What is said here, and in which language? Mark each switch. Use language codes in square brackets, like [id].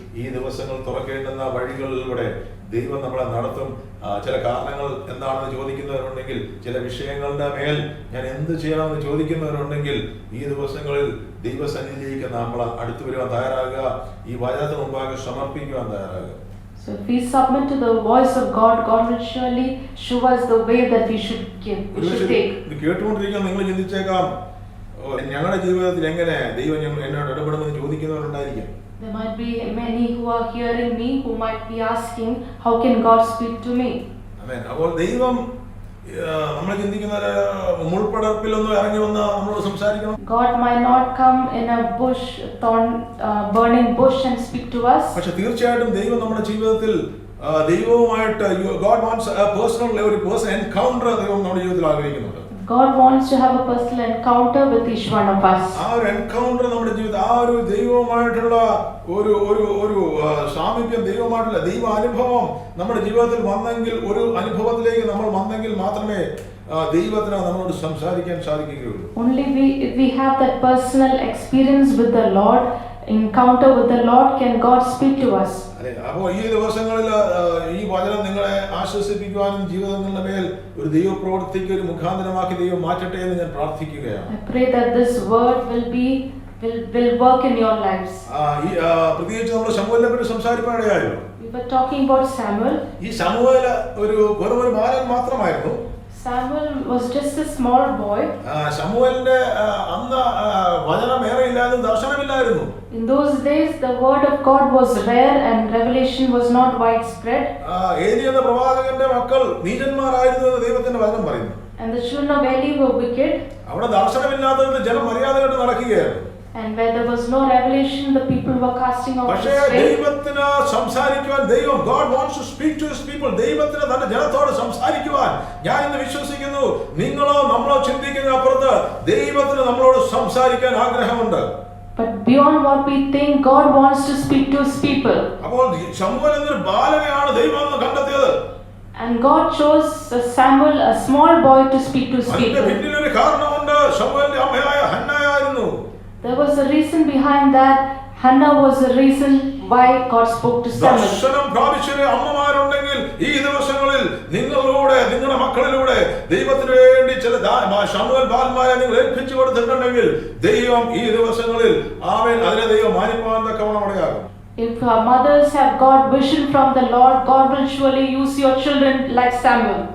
[ml] ഈ ദിവസങ്ങൾ തുറക്കേണ്ടുന്ന വഴികളിലൂടെ ദൈവം നമ്മളെ നടത്തും. ചില കാരണങ്ങൾ എന്താണെന്ന് ചോദിക്കുന്നവരുണ്ടെങ്കിൽ, ചില വിഷയങ്ങളുടെ മേൽ ഞാൻ എന്ത് ചെയ്യണമെന്ന് ചോദിക്കുന്നവരുണ്ടെങ്കിൽ, ഈ ദിവസങ്ങളിൽ ദൈവസന്നിധിയിലേക്ക് നമ്മൾ അടുത്തു വരുവാൻ തയ്യാറാകുക. ഈ വചനത്തിന് മുമ്പാകെ സമർപ്പിക്കുവാൻ തയ്യാറാകുക. [en] So if we submit to the voice of God, God will surely show us the way that we should take. [ml] ഇത് കേട്ടുകൊണ്ടിരിക്കാൻ നിങ്ങൾ ചിന്തിച്ചേക്കാം, ഞങ്ങളുടെ ജീവിതത്തിൽ എങ്ങനെ ദൈവം എന്നോട് ഇടപെടുമെന്ന് ചോദിക്കുന്നവരുണ്ടായിരിക്കും. [en] There might be many who are hearing me who might be asking, how can God speak to me? [ml] ആമേൻ. അപ്പോൾ ദൈവം നമ്മൾ ചിന്തിക്കുന്ന മുൾപടർപ്പിലൊന്നും ഇറങ്ങി വന്ന് നമ്മളോട് സംസാരിക്കണം. [en] God might not come in a bush, burning bush and speak to us. [ml] പക്ഷെ തീർച്ചയായിട്ടും ദൈവം നമ്മുടെ ജീവിതത്തിൽ ദൈവവുമായിട്ട് [en] God wants a personal encounter [ml] ദൈവം നമ്മുടെ ജീവിതത്തിൽ ആഗ്രഹിക്കുന്നുണ്ട്. [en] God wants to have a personal encounter with each one of us. [ml] ആ ഒരു എൻകൗണ്ടർ നമ്മുടെ ജീവിതത്തിൽ, ആ ഒരു ദൈവവുമായിട്ടുള്ള ഒരു സാമീപ്യം, ദൈവമായിട്ടുള്ള ദൈവ അനുഭവം നമ്മുടെ ജീവിതത്തിൽ വന്നെങ്കിൽ, ഒരു അനുഭവത്തിലേക്ക് നമ്മൾ വന്നെങ്കിൽ മാത്രമേ ദൈവത്തിന് നമ്മളോട് സംസാരിക്കാൻ സാധിക്കുകയുള്ളൂ. [en] Only if we have that personal experience with the Lord, encounter with the Lord, can God speak to us. [ml] അപ്പോൾ ഈ ദിവസങ്ങളിൽ ഈ വചനം നിങ്ങളെ ആശ്വസിപ്പിക്കുവാനും ജീവിതങ്ങളുടെ മേൽ ഒരു ദൈവപ്രവൃത്തിക്ക് ഒരു മുഖാന്തരമാക്കി ദൈവം മാറ്റട്ടെ എന്ന് ഞാൻ പ്രാർത്ഥിക്കുകയാണ്. [en] I pray that this word will work in your lives. [ml] പ്രത്യേകിച്ച് നമ്മൾ ശമൂവേലിനെ പറ്റി സംസാരിക്കാനിടയായല്ലോ. [en] We were talking about Samuel. [ml] ഈ ശമൂവേൽ വെറും ഒരു ബാലൻ മാത്രമായിരുന്നു. [en] Samuel was just a small boy. [ml] ശമൂവേലിന്റെ അന്ന് വചനം ഏറെ ഇല്ലായിരുന്നു, ദർശനമില്ലായിരുന്നു. [en] In those days the word of God was rare and revelation was not widespread. [ml] ഏലി എന്ന പ്രവാചകന്റെ മക്കൾ നീചന്മാരായിരുന്നു എന്ന് ദൈവത്തിന്റെ വചനം പറയുന്നു. [en] And the children of Eli were wicked. [ml] അവിടെ ദർശനമില്ലാത്തത് ജനം മര്യാദയായിട്ട് നടക്കുകയായിരുന്നു. [en] And where there was no revelation, the people were casting out [ml] പക്ഷേ [en] his faith. [ml] ദൈവത്തിന് സംസാരിക്കുവാൻ ദൈവം, [en] God wants to speak to his people. [ml] ദൈവത്തിന് തന്റെ ജനത്തോട് സംസാരിക്കുവാൻ ഞാൻ ഇന്ന് വിശ്വസിക്കുന്നു. നിങ്ങളോ നമ്മളോ ചിന്തിക്കുന്ന അപ്പുറത്ത് ദൈവത്തിന് നമ്മളോട് സംസാരിക്കാൻ ആഗ്രഹമുണ്ട്. [en] But beyond what we think, God wants to speak to his people. [ml] അപ്പോൾ ശമൂവേൽ എന്നൊരു ബാലനെയാണ് ദൈവം കണ്ടെത്തിയത്. [en] And God chose Samuel, a small boy, to speak to his [ml] അതിന്റെ [en] people. [ml] പിന്നിലൊരു കാരണമുണ്ട്. ശമൂവേലിന്റെ അമ്മയായ ഹന്നായായിരുന്നു. [en] There was a reason behind that. Hannah was the reason why God spoke to Samuel. [ml] ദർശനം പ്രാപിച്ച അമ്മമാരുണ്ടെങ്കിൽ ഈ ദിവസങ്ങളിൽ നിങ്ങളുടെ മക്കളിലൂടെ ദൈവത്തിന് വേണ്ടി ചില ശമൂവേൽ ബാലന്മാരെ നിങ്ങൾ ഏൽപ്പിച്ചു കൊടുത്തിട്ടുണ്ടെങ്കിൽ ദൈവം ഈ ദിവസങ്ങളിൽ അതിനെ ദൈവം മാനിപ്പാൻ തക്കവണ്ണം ഇടയാകും. [en] If our mothers have got vision from the Lord, God will surely use your children like Samuel.